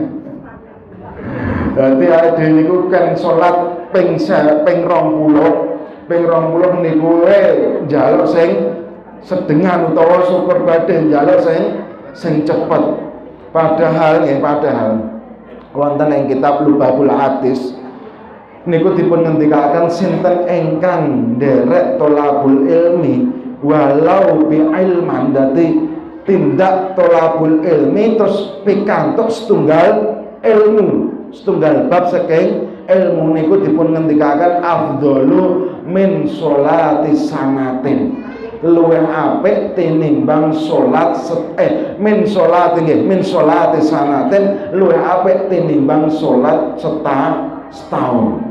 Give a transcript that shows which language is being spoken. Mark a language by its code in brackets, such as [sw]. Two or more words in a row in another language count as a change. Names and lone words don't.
[jv] Dadi awake niku kan salat ping 20, ping 20 niku njaluk sing sedengan utawa syukur badhe njaluk sing cepet. Padahal wonten ing kitab Lubabul Hadis niku dipun ngendikaken sinten ingkang nderek [ar] tolabul ilmi walau bi ilman, [jv] dadi tindak [ar] tolabul ilmi [jv] terus pikantuk setunggal ilmu, setunggal bab saking ilmu niku dipun ngendikaken [ar] afdalu min sholati sanatin, [jv] luwih apik tinimbang salat [ar] min sholati sanatin, [jv] luwih apik tinimbang salat setahun.